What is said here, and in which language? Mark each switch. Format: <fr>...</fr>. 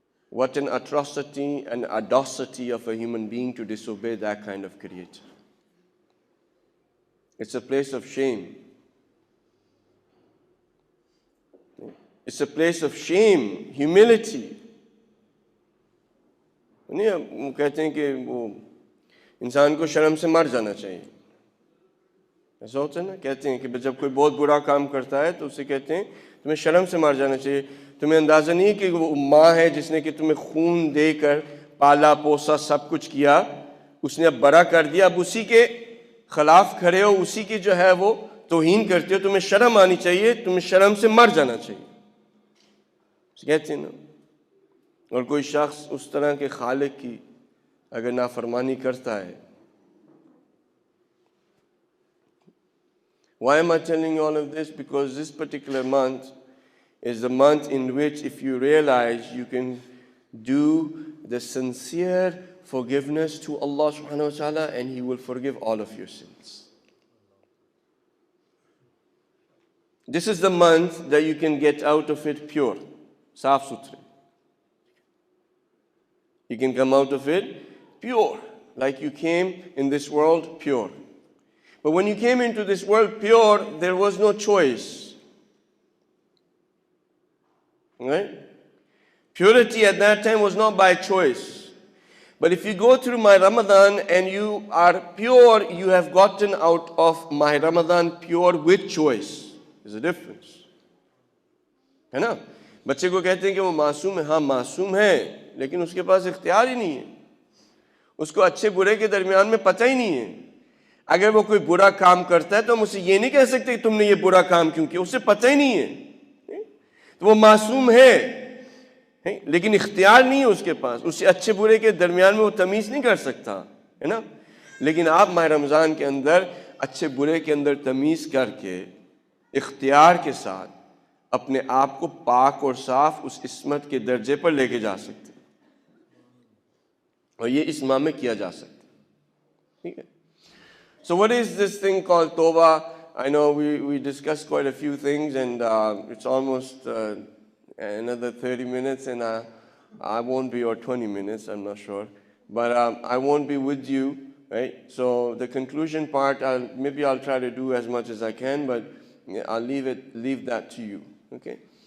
<en>What an atrocity and audacity of a human being to disobey that kind of Creator. It's a place of shame. It's a place of shame, humility.</en> <hi>नहीं, हम कहते हैं कि वो इंसान को शर्म से मर जाना चाहिए. ऐसा होता है ना, कहते हैं कि जब कोई बहुत बुरा काम करता है तो उसे कहते हैं तुम्हें शर्म से मर जाना चाहिए. तुम्हें अंदाज़ा नहीं है कि वो माँ है जिसने कि तुम्हें खून देकर पाला पोसा सब कुछ किया, उसने अब बड़ा कर दिया, अब उसी के खिलाफ खड़े हो, उसी की जो है वो तौहीन करते हो. तुम्हें शर्म आनी चाहिए, तुम्हें शर्म से मर जाना चाहिए. कहते हैं ना. और कोई शख्स उस तरह के खालिक की अगर नाफरमानी करता है.</hi> <en>Why am I telling you all of this? Because this particular month is the month in which, if you realize, you can do the sincere forgiveness to Allah subhanahu wa ta'ala, and He will forgive all of your sins. This is the month that you can get out of it pure,</en> <hi>saaf suthre.</hi> <en>You can come out of it pure, like you came in this world pure. But when you came into this world pure, there was no choice. Right? Purity at that time was not by choice. But if you go through my Ramadan and you are pure, you have gotten out of my Ramadan pure with choice. There's a difference.</en> <hi>है ना? बच्चे को कहते हैं कि वो मासूम है. हाँ, मासूम है, लेकिन उसके पास इख्तियार ही नहीं है. उसको अच्छे बुरे के दरमियान में पता ही नहीं है. अगर वो कोई बुरा काम करता है तो हम उसे ये नहीं कह सकते कि तुमने ये बुरा काम क्यों किया, उसे पता ही नहीं है. तो वो मासूम है, लेकिन इख्तियार नहीं है उसके पास. उसे अच्छे बुरे के दरमियान में वो तमीज़ नहीं कर सकता, है ना. लेकिन आप माह रमज़ान के अंदर अच्छे बुरे के अंदर तमीज़ करके इख्तियार के साथ अपने आप को पाक और साफ उस इस्मत के दर्जे पर लेके जा सकते हैं. और ये इस माह में किया जा सकता है. ठीक है.</hi> <en>So what is this thing called Tawbah? I know we discussed quite a few things, and it's almost another 30 minutes, and I won't be, or 20 minutes, I'm not sure. But I won't be with you, right? So the conclusion part, maybe I'll try to do as much as I can, but I'll leave that to you, okay?</en>